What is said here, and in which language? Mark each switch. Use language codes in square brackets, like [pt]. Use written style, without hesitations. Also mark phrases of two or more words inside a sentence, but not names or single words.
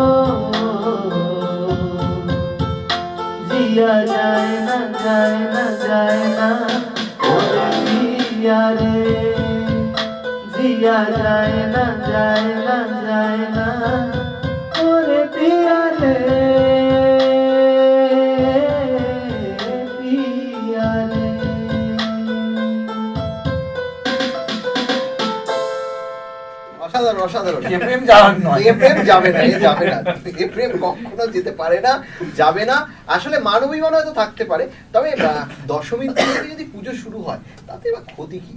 [hi] जिया जाए ना जाए ना जाए ना ओरे पिया रे, जिया जाए ना जाए ना जाए ना ओरे पिया रे, पिया रे। [bn] অসাধারণ, অসাধারণ। এ প্রেম যাওয়ার নয়। এ প্রেম যাবে না, এ যাবে না, এ প্রেম কখনো যেতে পারে না, যাবে না। আসলে মানবিমান হয়তো থাকতে পারে, তবে দশমীর দিন থেকে যদি পুজো শুরু হয় তাতে বা ক্ষতি কি?